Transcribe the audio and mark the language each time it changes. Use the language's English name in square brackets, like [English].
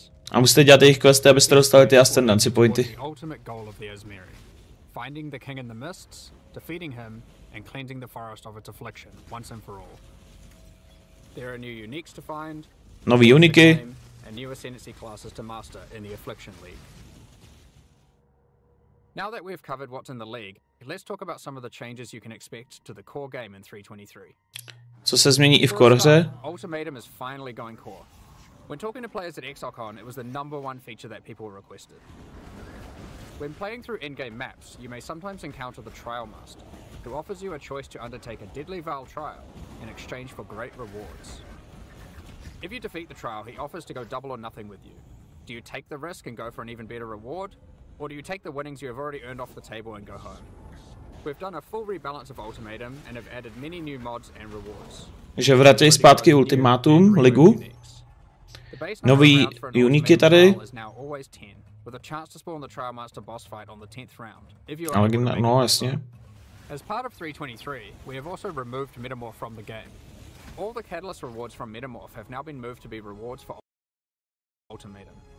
[Czech] A musíte dělat jejich questy, abyste dostali ty ascendancy pointy. [English] Finding the king in the mists, defeating him, and cleansing the forest of its affliction once and for all. There are new uniques to find, [Czech] nový uniky, [English] and new ascendancy classes to master in the Affliction League. Now that we've covered what's in the league, let's talk about some of the changes you can expect to the core game in 3.23. [Czech] Co se změní i v core hře? [English] Ultimatum is finally going core. When talking to players at ExileCon, it was the #1 feature that people requested. When playing through in-game maps, you may sometimes encounter the Trial Master, who offers you a choice to undertake a deadly Val trial in exchange for great rewards. If you defeat the trial, he offers to go double or nothing with you. Do you take the risk and go for an even better reward? Or do you take the winnings you have already earned off the table and go home? We've done a full rebalance of Ultimatum and have added many new mods and rewards. [Czech] Že vrací zpátky Ultimátum, ligu. Nový uniky tady. [English] With a chance to spawn the Trial Master boss fight on the 10th round. [Czech] Ale no jasně. [English] As part of 3.23, we have also removed Metamorph from the game. All the Catalyst rewards from Metamorph have now been moved to be rewards for Ultimatum.